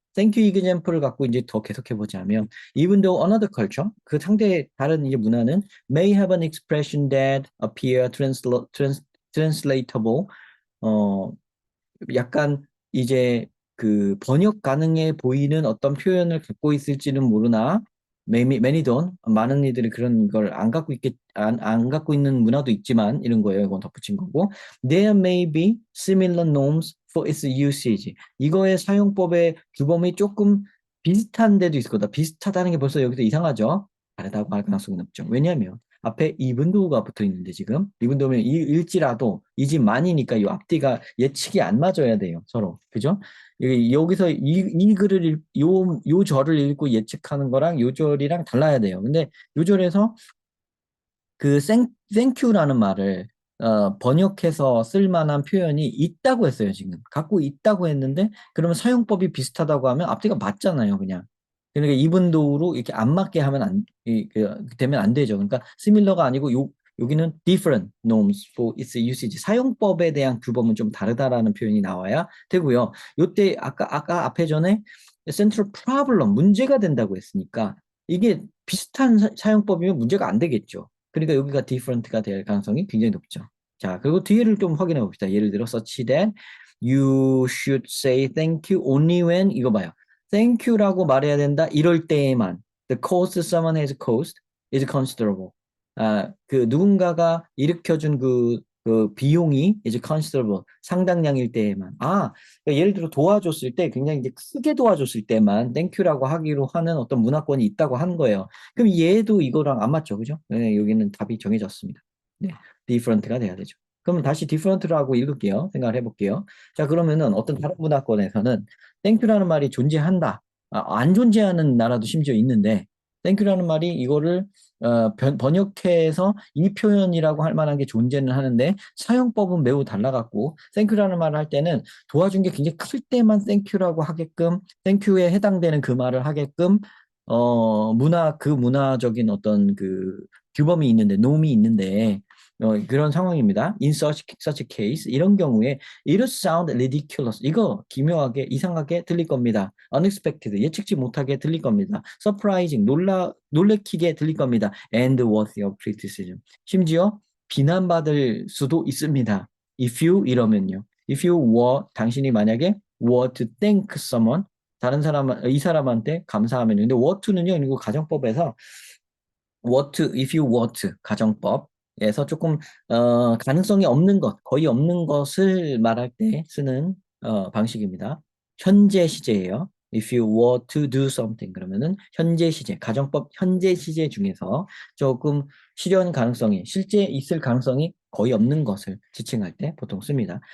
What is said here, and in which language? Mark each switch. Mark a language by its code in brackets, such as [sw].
[en] thank you example을 갖고 이제 더 계속해 보자면, even though another culture, [ko] 그 상대 다른 이제 문화는 [en] may have an expression that appear translatable, [ko] 어, 약간 이제 그 번역 가능해 보이는 어떤 표현을 갖고 있을지는 모르나 [en] many don't [ko] 많은 이들이 그런 걸 안 갖고 안 갖고 있는 문화도 있지만 이런 거예요. 이건 덧붙인 거고 [en] there may be similar norms for its usage. [ko] 이거의 사용법의 규범이 조금 비슷한 데도 있을 거다. 비슷하다는 게 벌써 여기서 이상하죠. 다르다고 할 가능성이 높죠. 왜냐하면 앞에 이분도가 붙어 있는데 지금 이분도면 일지라도 이지만이니까 이 앞뒤가 예측이 안 맞아야 돼요. 서로. 그죠? 여기서 이 글을 요 절을 읽고 예측하는 거랑 요 절이랑 달라야 돼요. 근데 요 절에서 그 땡큐라는 말을 번역해서 쓸 만한 표현이 있다고 했어요, 지금. 갖고 있다고 했는데 그러면 사용법이 비슷하다고 하면 앞뒤가 맞잖아요, 그냥. 그러니까 이분도로 이렇게 안 맞게 하면 되면 안 되죠. [en] 그러니까 similar가 아니고 여기는 different norms for its usage. [ko] 사용법에 대한 규범은 좀 다르다라는 표현이 나와야 되고요. 요때 아까 앞에 전에 central problem 문제가 된다고 했으니까 이게 비슷한 사용법이면 문제가 안 되겠죠. 그러니까 여기가 different가 될 가능성이 굉장히 높죠. 자, 그리고 뒤를 좀 확인해 봅시다. 예를 들어 [en] such that you should say thank you only when [ko] 이거 봐요. thank you라고 말해야 된다. 이럴 때에만 [en] the cost someone has caused is considerable. [ko] 그 누군가가 일으켜준 그 비용이 이제 considerable 상당량일 때에만 그러니까 예를 들어 도와줬을 때 굉장히 이제 크게 도와줬을 때만 땡큐라고 하기로 하는 어떤 문화권이 있다고 한 거예요. 그럼 얘도 이거랑 안 맞죠, 그죠? 네, 여기는 답이 정해졌습니다. 네, different가 돼야 되죠. 그러면 다시 different라고 읽을게요. 생각을 해볼게요. 자, 그러면은 어떤 다른 문화권에서는 땡큐라는 말이 존재한다. 안 존재하는 나라도 심지어 있는데 땡큐라는 말이 이거를 번역해서 이 표현이라고 할 만한 게 존재는 하는데 사용법은 매우 달라갖고 땡큐라는 말을 할 때는 도와준 게 굉장히 클 때만 땡큐라고 하게끔 땡큐에 해당되는 그 말을 하게끔 그 문화적인 어떤 그 규범이 있는데 놈이 있는데 그런 상황입니다. [en] In such case [ko] 이런 경우에 [en] it would sound ridiculous. [ko] 이거 기묘하게 이상하게 들릴 겁니다. Unexpected 예측치 못하게 들릴 겁니다. Surprising 놀래키게 들릴 겁니다. [en] And worthy of criticism. [ko] 심지어 비난받을 수도 있습니다. [en] If you [ko] 이러면요. [en] If you were [ko] 당신이 만약에 [en] were to thank someone [ko] 이 사람한테 감사하면요. 근데 were to는요. 이거 가정법에서 if you were to 가정법에서 조금 가능성이 없는 것, 거의 없는 것을 말할 때 쓰는 방식입니다. 현재 시제예요. [en] If you were to do something [ko] 그러면은 현재 시제, 가정법 현재 시제 중에서 조금 실제 있을 가능성이 거의 없는 것을 지칭할 때 보통 씁니다.